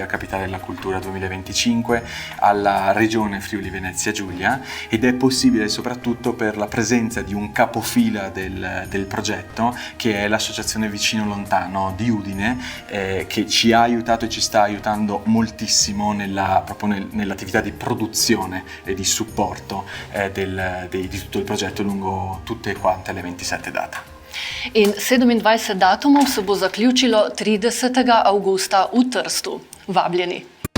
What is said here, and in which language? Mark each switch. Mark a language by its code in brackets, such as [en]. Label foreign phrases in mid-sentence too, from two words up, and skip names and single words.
[it] Capitale della Cultura 2025, alla Regione Friuli Venezia Giulia, ed è possibile soprattutto per la presenza di un capofila del progetto, che è l'Associazione Vicino Lontano di Udine, che ci ha aiutato e ci sta aiutando moltissimo proprio nell'attività di produzione e di supporto di tutto il progetto lungo tutte quante le 27 date. [sl] In 27 datumov se bo zaključilo 30. avgusta v Trstu. Vabljeni.